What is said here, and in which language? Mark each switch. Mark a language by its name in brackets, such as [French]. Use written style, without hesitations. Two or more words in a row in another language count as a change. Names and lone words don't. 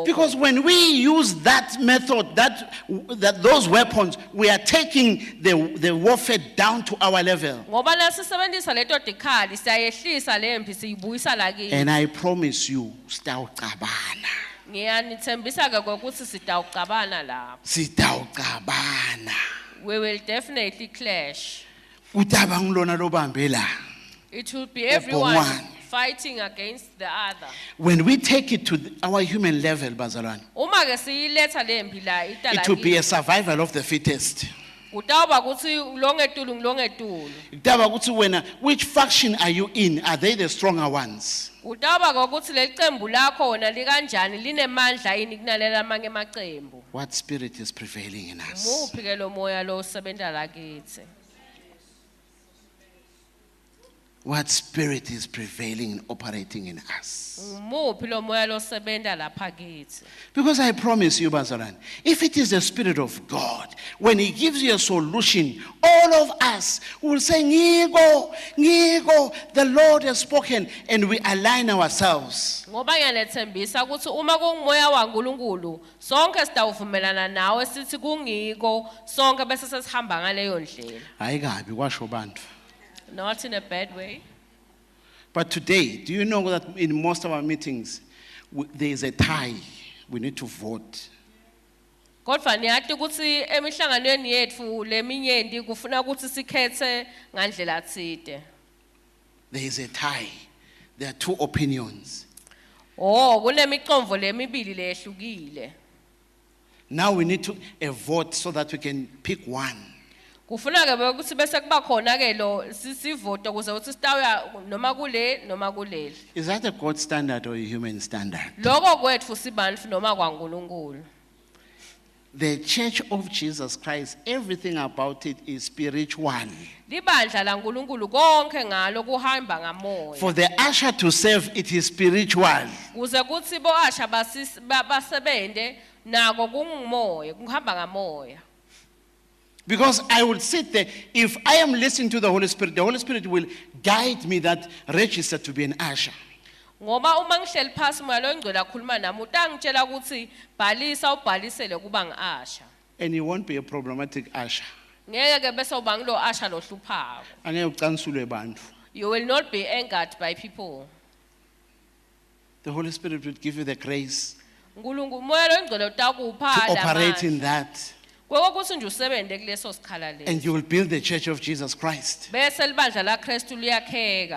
[English] Because when we use that method, that those weapons, we are taking the warfare down to our level. [Swati] Ngoba nasisebenzisa leto dikhali siyayehlisa lempi siyibuyisa lakithi. [English] And I promise you, [Swati] sitawucabana. Ngiyanithembisa ke ukuthi sitawucabana lapho. Sitawucabana. [English] We will definitely clash. [Swati] Utaba ngilona lobambe la. [English] It will be everyone [Swati] Ubhongwane. [English] fighting against the other. When we take it to our human level, [Swati] Bazalwane, Uma ke siyiletha lempi la itala. [English] it will be a survival of the fittest. [Swati] Kutawuba ukuthi longetulu ngilongetulu. Utaba ukuthi wena, [English] which faction are you in? Are they the stronger ones? [Swati] Kutawuba ukuthi leqembu lakho wona likanjani linemandla yini kunalela amanye emaqembu. [English] What spirit is prevailing in us? [Swati] Muphi ke lo moya lo sebenza lakithi. [English] What spirit is prevailing and operating in us? [Swati] Muphi lo moya lo sebenza lapha kithi. [English] Because I promise you, Bazalwane, if it is the Spirit of God, when He gives you a solution, all of us will say, [Swati] Ngigo, Ngigo, [English] the Lord has spoken, and we align ourselves. [Swati] Ngoba ngiyanethembisa ukuthi uma kungumoya waNkulunkulu sonke sitawuvumelana nawe sithi kungiko sonke bese sesihamba ngaleyo ndlela. Hayi kabi kwasho bantu. [English] Not in a bad way. But today, do you know that in most of our meetings, there is a tie? We need to vote. [Swati] Kodwa niyathi ukuthi emihlanganweni yethu leminyenti kufuna ukuthi sikhethe ngandlela tsite. [English] There is a tie. There are two opinions. [Swati] Oh, kunemicomvo lemibili lehlukile. [English] Now we need to a vote so that we can pick one. [Swati] Kufuna ke ukuthi bese kuba khona ke lo sisivoto kuze ukuthi sitawuya noma kule noma kuleli. [English] Is that a God standard or a human standard? [Swati] Lokho kwethu sibandfu noma kwaNkulunkulu. [English] The Church of Jesus Christ, everything about it is spiritual. [Swati] Libandla laNkulunkulu konke ngalo kuhamba ngamoya. [English] For the usher to serve, it is spiritual. [Swati] Kuze kuthi boasha basebente nako kungumoya, kuhamba ngamoya. [English] Because I will sit there, if I am listening to the Holy Spirit will guide me that register to be an usher. [Swati] Ngoba uma ngihleli phansi moya lo ngcwele akhuluma nami utangitshela ukuthi bhalisa ubhalisele kuba ngiasha. [English] And he won't be a problematic usher. [Swati] Ngeke ke bese uba ngilo asha lo hluphako. Angeke ucansulwe bantu. [English] You will not be angered by people. The Holy Spirit will give you the grace [Swati] Nkulunkulu moya lo ngcwele utakupha [English] to operate in that. [Swati] Kokuthi nje usebente kuleso sikhala [English] And [Swati] leso. [English] you will build the Church of Jesus Christ. [Swati] Bese libandla laKristu liyakheka.